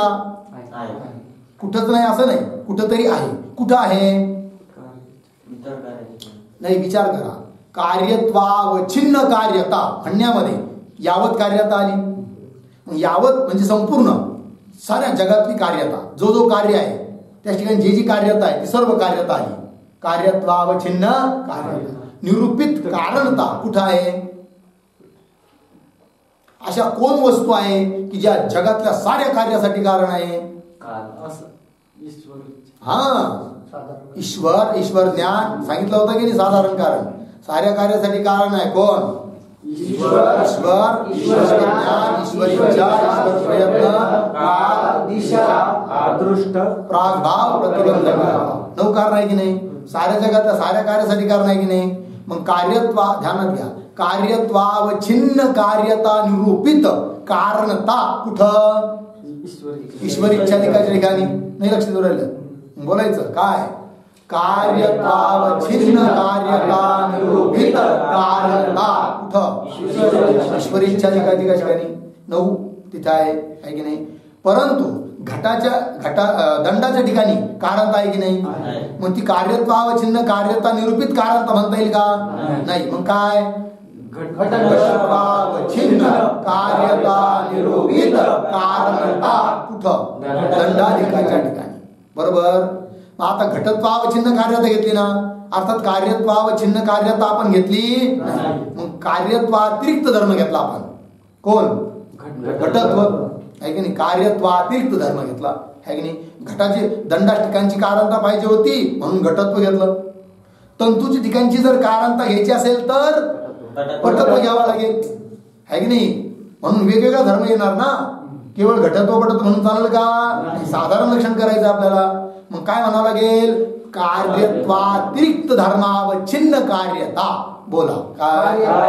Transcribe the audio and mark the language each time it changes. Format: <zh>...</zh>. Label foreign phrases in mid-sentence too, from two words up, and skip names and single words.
<mr>कुठंच नाही असं नाही, कुठंतरी आहे. कुठं आहे? नाही, विचार करा. कार्यत्वावच्छिन्न कार्यता म्हणण्यामध्ये यावत कार्यता आली. यावत म्हणजे संपूर्ण साऱ्या जगातली कार्यता, जो जो कार्य आहे त्या ठिकाणी जी जी कार्यता आहे ती सर्व कार्यता आली. कार्यत्वावच्छिन्न कार्यता निरूपित कारणता कुठं आहे? अशा कोण वस्तू आहे की ज्या जगातल्या साऱ्या कार्यासाठी कारण आहे? ईश्वर ज्ञान सांगितलं होतं की नाही? साधारण कारण. साऱ्या कार्यासाठी कारण आहे कोण? ईश्वर ज्ञान, ईश्वरी विचार, ईश्वर प्रयत्न, काल, दिशा, अदृष्ट, प्रागभाव, प्रतिबंधक. 9 कारण आहे की नाही? साऱ्या जगातल्या साऱ्या कार्यासाठी कारण आहे की नाही? मग कार्यत्वा ध्यानात घ्या. कार्यत्वावच्छिन्न कार्यता निरूपित कारणता कुठं ईश्वर इच्छाधिकाच्या ठिकाणी नाही लक्ष देऊ राहिलं बोलायचं काय कार्यत्वावच्छिन्न कार्यता निरूपित कारणता कुठं ईश्वर इच्छाधिकाच्या ठिकाणी 9 तिथे आहे की नाही परंतु दंडाच्या ठिकाणी कारणता आहे की नाही मग ती कार्यत्वावच्छिन्न कार्यता निरूपित कारणता म्हणता येईल का नाही मग काय घटत्वावच्छिन्न कार्यता निरूपित कारणता कुठं दंडाधिकाच्या ठिकाणी बरोबर मग आता घटत्वावच्छिन्न कार्यता घेतली ना अर्थात कार्यत्वावच्छिन्न कार्यता आपण घेतली मग कार्यत्वातिरिक्त धर्म घेतला आपण कोण घटत्व आहे की नाही कार्यत्वातिरिक्त धर्म घेतला आहे की नाही घटाची दंडाच्या ठिकाणची कारणता पाहिजे होती म्हणून घटत्व घेतलं तंतूची ठिकाणची जर कारणता घ्यायची असेल तर पटत्व घ्यावा लागेल आहे की नाही म्हणून वेगवेगळा धर्म येणार ना केवळ घटत्व पटत्व म्हणून चालेल का साधारण लक्षण करायचं आपल्याला मग काय म्हणावं लागेल कार्यत्वातिरिक्त धर्मावच्छिन्न कार्यता बोला काय</mr>